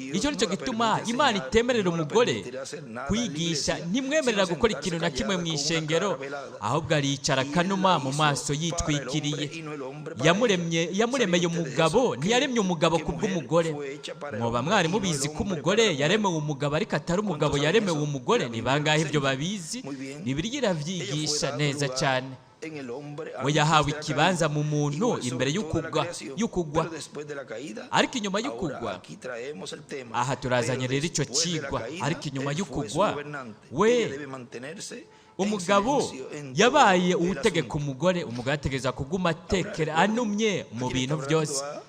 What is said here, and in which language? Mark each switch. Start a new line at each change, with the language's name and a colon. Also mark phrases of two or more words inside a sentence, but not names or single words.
Kinyarwanda: Icyo nicyo gituma Imana itemerera umugore kwigisha, ntimwemerera gukora ikintu na kimwe mu ishengero, ahubwo aricara akanuma mu maso yitwikiriye. Yamuremye, yamuremeye umugabo, ntiyaremye umugabo ku bw'umugore.
Rundi: Mwoba mwari mubizi ko umugore yaremewe umugabo, ariko atari umugabo yaremewe umugore?
Kinyarwanda: Ni bangahe ibyo babizi? Bibiliya irabyigisha neza cyane. We yahawe ikibanza mu muntu imbere y'ukugwa, y'ukugwa. Ariko inyuma y'ukugwa, aha turazanye rero icyo kigwa, ariko inyuma y'ukugwa, we umugabo yabaye utegeka umugore, umugore ategereza kuguma atekera, anumye mu bintu byose.